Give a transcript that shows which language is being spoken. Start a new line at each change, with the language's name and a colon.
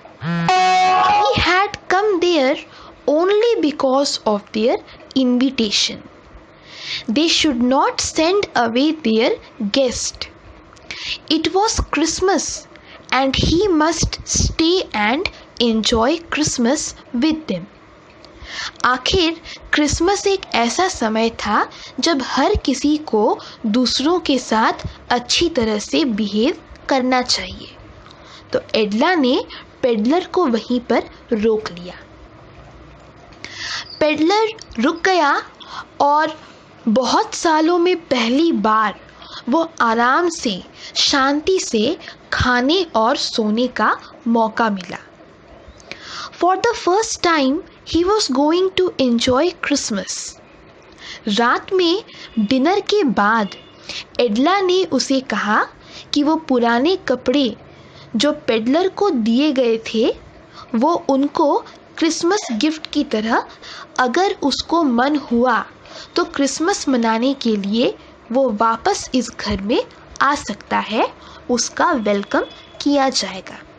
English: He had come there only because of their invitation. They should not send away their guest. It was Christmas and he must stay and enjoy Christmas with them.
Hindi: आखिर Christmas एक ऐसा समय था जब हर किसी को दूसरों के साथ अच्छी तरह से बिहेव करना चाहिए। तो एडला ने पेडलर को वहीं पर रोक लिया। पेडलर रुक गया और बहुत सालों में पहली बार वो आराम से शांति से खाने और सोने का मौका मिला।
English: For the first time he was going to enjoy Christmas.
Hindi: रात में डिनर के बाद एडला ने उसे कहा कि वो पुराने कपड़े जो पेडलर को दिए गए थे वो उनको क्रिसमस गिफ्ट की तरह अगर उसको मन हुआ तो क्रिसमस मनाने के लिए वो वापस इस घर में आ सकता है, उसका वेलकम किया जाएगा।